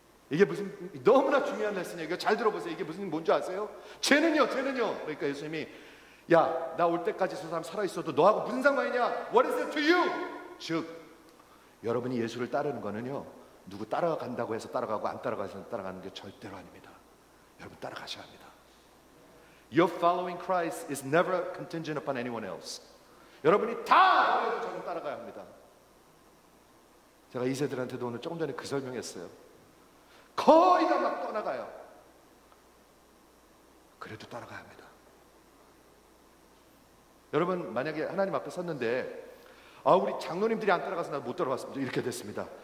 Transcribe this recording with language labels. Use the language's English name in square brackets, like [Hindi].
[Korean] 이게 무슨 너무나 중요한 레슨이에요. 이거 잘 들어보세요. 이게 무슨 뭔지 아세요? 쟤는요. 그러니까 예수님이 야, 나 올 때까지 저 사람 살아있어도 너하고 무슨 상관이냐? [English] What is it to you? [Korean] 즉 여러분이 예수를 따르는 거는요 누구 따라간다고 해서 따라가고 안 따라가서 따라가는 게 절대로 아닙니다. 여러분 따라가셔야 합니다. [English] Your following Christ is never contingent upon anyone else. [Korean] 여러분이 다 버려도 저는 따라가야 합니다. 제가 이 세들한테도 오늘 조금 전에 그 설명했어요. 거의 다 막 떠나가요. 그래도 따라가야 합니다. 여러분 만약에 하나님 앞에 섰는데 우리 장로님들이 안 따라가서 나 못 따라갔습니다. 이렇게 됐습니다.